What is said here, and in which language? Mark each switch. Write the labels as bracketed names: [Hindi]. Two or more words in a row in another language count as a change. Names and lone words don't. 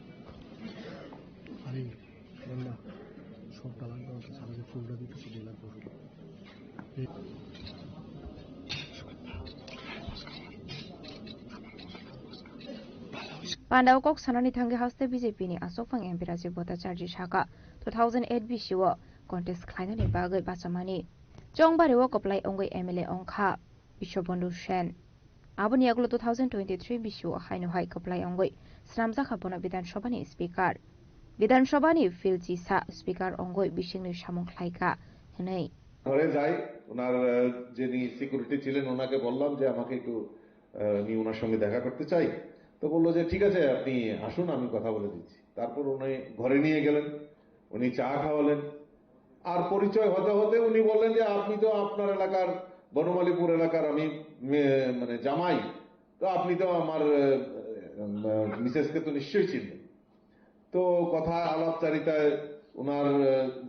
[Bangla] আরে বললা সবটা লাগবে সারাদিন ফুলটা দিতে চলে লাগবে [Kok Borok] Pandau kok sanani thangi haste BJP ni asofang MP Rajiv Bhattacharya Shaka 2008 BCO contest khlainani bagai bachamani Jongbari wo koplai ongoi MLA ongkha Bishobandhu Sen Aboni aglo 2023 BCO haino hai koplai ongoi Sramja Khapona Bidan Sabhani Speaker Bidan Sabhani Filchi Sa Speaker ongoi Bishingni Samung Khlaika henai [Bangla] ঘরে যাই ওনার যিনি সিকিউরিটি ছিলেন ওনাকে বললাম যে আমাকে একটু আমি ওনার সঙ্গে দেখা করতে চাই তো বললো যে ঠিক আছে আপনি আসুন আমি কথা বলে দিচ্ছি তারপর উনি ঘরে নিয়ে গেলেন উনি চা খাওয়ালেন আর পরিচয় হতে হতে উনি বললেন যে আপনি তো আপনার এলাকার বনমালীপুর এলাকার আমি মানে জামাই তো আপনি তো আমার মিসেসকে তো নিশ্চয়ই চিনবেন তো কথা আলাপচারিতায় ওনার যে